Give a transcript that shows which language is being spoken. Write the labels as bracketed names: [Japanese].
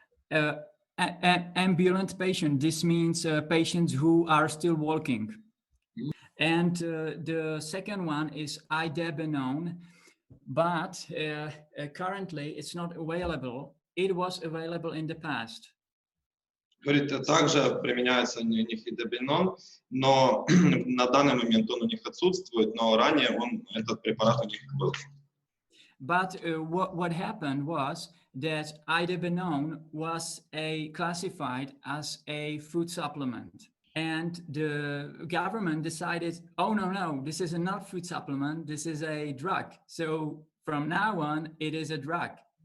[English] Ambulant patient, this means patients who are still walking. And the second one is idebenone, but currently it's not available. It was available in the past. [Russian] Говорит, также применяется у них идобинон, но на данный момент он у них отсутствует, но ранее этот препарат у них был. [English] But what happened was that idebenone was classified as a food supplement. And the government decided, oh, no, this is not food supplement, this is a drug. So from now on, it is a drug.